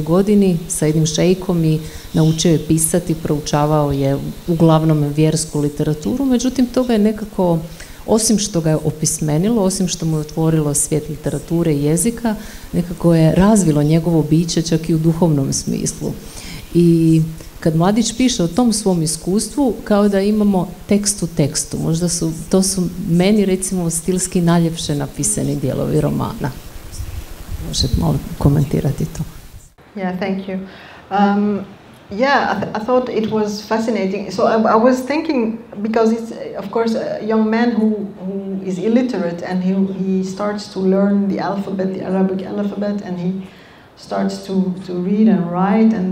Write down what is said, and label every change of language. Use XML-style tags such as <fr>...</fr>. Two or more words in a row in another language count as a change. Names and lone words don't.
<bs>godini sa jednim šejkom i naučio je pisati, proučavao je uglavnom vjersku literaturu, međutim, toga je nekako, osim što ga je opismenilo, osim što mu je otvorilo svijet literature i jezika, nekako je razvilo njegovo biće čak i u duhovnom smislu. I kad mladić piše o tom svom iskustvu, kao da imamo tekst u tekstu. Možda to su meni, recimo, stilski najljepše napisani dijelovi romana. Možete malo komentirati to.</bs> <en>Yeah, thank you. I thought it was fascinating. So I was thinking, because it's, of course, a young man who is illiterate, and he starts to learn the alphabet, the Arabic alphabet, and he starts to read and write, and</en>